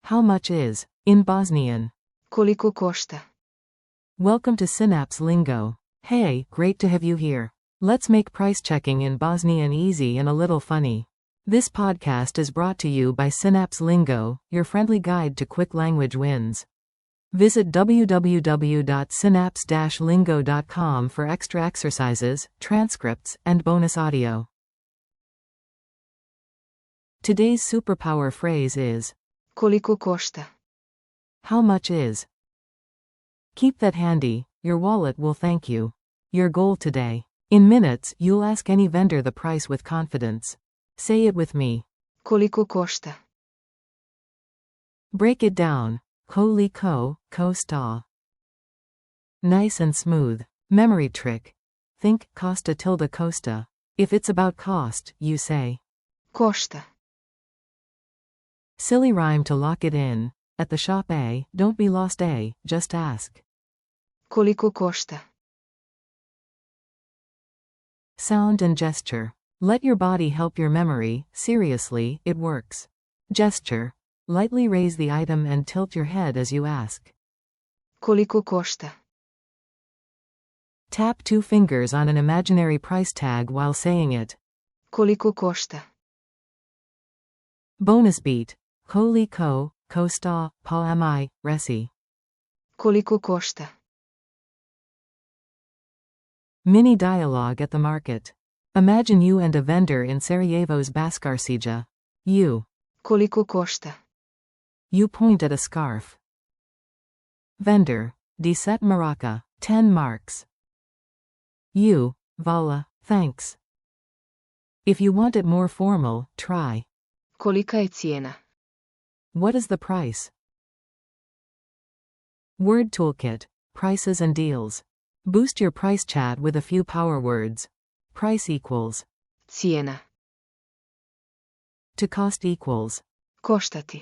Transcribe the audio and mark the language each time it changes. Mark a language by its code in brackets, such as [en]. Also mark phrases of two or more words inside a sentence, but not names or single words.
[en] How much is, in Bosnian? [bs] Koliko košta? [en] Welcome to Synapse Lingo. Hey, great to have you here. Let's make price checking in Bosnian easy and a little funny. This podcast is brought to you by Synapse Lingo, your friendly guide to quick language wins. Visit www.synapse-lingo.com for extra exercises, transcripts, and bonus audio. Today's superpower phrase is, [bs] Koliko košta? [en] how much is? Keep that handy, your wallet will thank you. Your goal today. In minutes, you'll ask any vendor the price with confidence. Say it with me. [bs] Koliko košta? [en] Break it down. [bs] Koliko, košta. [en] Nice and smooth. Memory trick. Think costa tilde costa. If it's about cost, you say [bs] Košta. [en] silly rhyme to lock it in. At the shop A, don't be lost A, just ask. [bs] Koliko košta? [en] Sound and gesture. Let your body help your memory, seriously, it works. Gesture. Lightly raise the item and tilt your head as you ask. [bs] Koliko košta? [en] Tap two fingers on an imaginary price tag while saying it. [bs] Koliko košta? [en] Bonus beat. [bs] Koliko, košta, pa mi, reci. Koliko košta? [en] Mini dialogue at the market. Imagine you and a vendor in Sarajevo's Baskarcija. You. [bs] Koliko košta? [en] You point at a scarf. Vendor. 10 maraka, 10 marks. You. Vala, thanks. If you want it more formal, try. [bs] Kolika je cijena? [en] What is the price? Word toolkit. Prices and deals. Boost your price chat with a few power words. Price equals. [bs] Cijena. [en] To cost equals. [bs] Koštati.